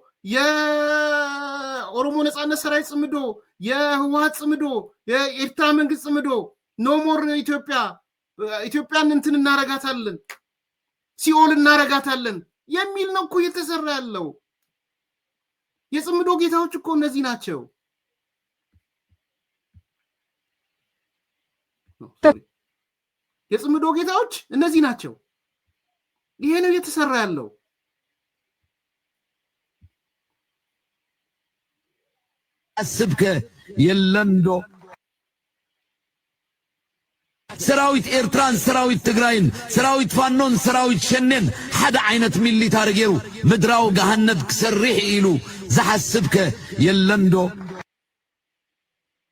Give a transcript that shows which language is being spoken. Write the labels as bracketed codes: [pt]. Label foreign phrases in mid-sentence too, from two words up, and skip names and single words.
[am] የኦሮሞ ነጻነት ሰራዊት ጽምዶ፣ የህወሓት ጽምዶ፣ የኤርትራ መንግስት ጽምዶ፣ ኖሞር ኢትዮጵያን እንትን እናረጋታለን፣ ሲኦል እናረጋታለን የሚል ነው እኮ እየተሰራ ያለው። የጽምዶ ጌታዎች እኮ እነዚህ ናቸው። የጽምዶ ጌታዎች እነዚህ ናቸው። ይሄ ነው እየተሰራ ያለው። [ti] አስብከ የለንዶ ሰራዊት ኤርትራን፣ ሰራዊት ትግራይን፣ ሰራዊት ፋኖን፣ ሰራዊት ሸኔን ሓደ ዓይነት ሚሊታሪ ገይሩ ምድራዊ ገሃነብ ክሰርሕ ኢሉ ዝሓስብከ የለንዶ።